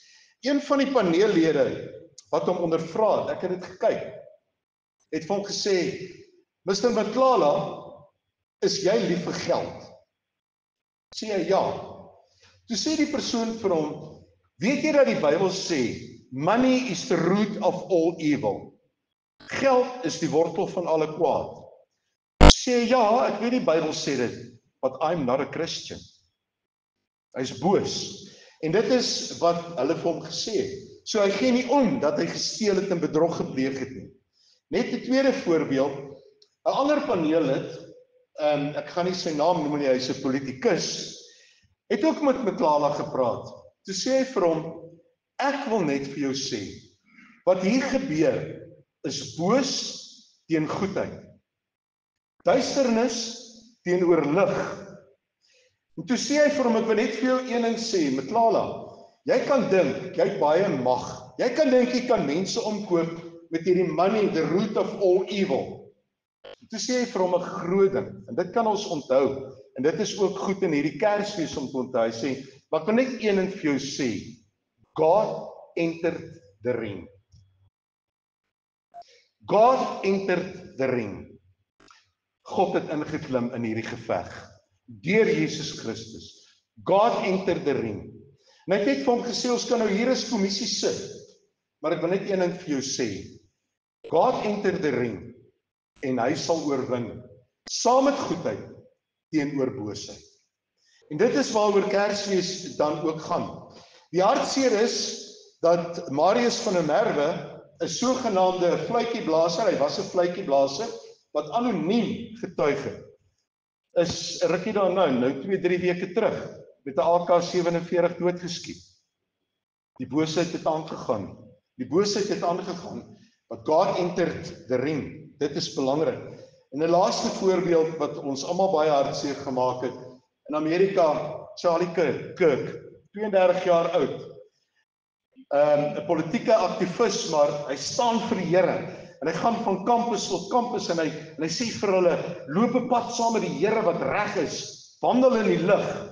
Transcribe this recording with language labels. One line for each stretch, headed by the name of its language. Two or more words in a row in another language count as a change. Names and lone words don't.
Afrikaans: Een van die paneellede wat hom ondervra het, ek het dit gekyk, het vir hom gesê, Mr. Matlala, is jy lief vir geld? Sê hy ja. Toe sê die persoon vir hom, weet jy dat die Bybel sê,
English: money is the root of all evil.
Afrikaans: Geld is die wortel van alle kwaad. Sê ja, ek weet die Bybel sê dit,
English: but I'm not a Christian.
Afrikaans: Hy's boos. En dit is wat hulle vir hom gesê het. So hy gee nie om dat hy gesteel het en bedrog gepleeg het nie. Net 'n tweede voorbeeld, 'n ander paneellid, ek gaan nie sy naam noem nie, hy's 'n politikus, het ook met Mklala gepraat. Toe sê hy vir hom, ek wil net vir jou sê, wat hier gebeur is boos teen goedheid. Duisternis teenoor lig. En toe sê hy vir hom, ek wil net vir jou een ding sê, Mklala, jy kan dink, jy het baie mag. Jy kan dink, jy kan mense omkoop met hierdie
English: money, the root of all evil.
Afrikaans: En toe sê hy vir hom 'n groot ding, en dit kan ons onthou, en dit is ook goed in hierdie Kersfees om te onthou. Hy sê, maar ek wil net een ding vir jou sê,
English: God entered the ring. God entered the ring.
Afrikaans: God het ingeklim in hierdie geveg, deur Jesus Christus.
English: God entered the ring.
Afrikaans: En hy het net vir hom gesê, ons kan nou hier as kommissie sit, maar ek wil net een ding vir jou sê,
English: God entered the ring,
Afrikaans: en hy sal oorwin, saam met goedheid, teenoor boosheid. En dit is waaroor Kersfees dan ook gaan. Die hartseer is, dat Marius van der Merwe, 'n sogenaamde fluitjieblaser, hy was 'n fluitjieblaser, wat anoniem getuig het, is rukkie daarna, nou 2-3 weke terug, met 'n AK-47 doodgeskiet. Die boosheid het aangegaan. Die boosheid het aangegaan,
English: but God entered the ring.
Afrikaans: Dit is belangrik. En 'n laaste voorbeeld wat ons almal baie hartseer gemaak het, in Amerika, Charlie Kirk, 32 jaar oud, 'n politieke aktivis, maar hy staan vir die Here, en hy gaan van kampus tot kampus, en hy sê vir hulle, loop 'n pad saam met die Here wat reg is, wandel in die lig,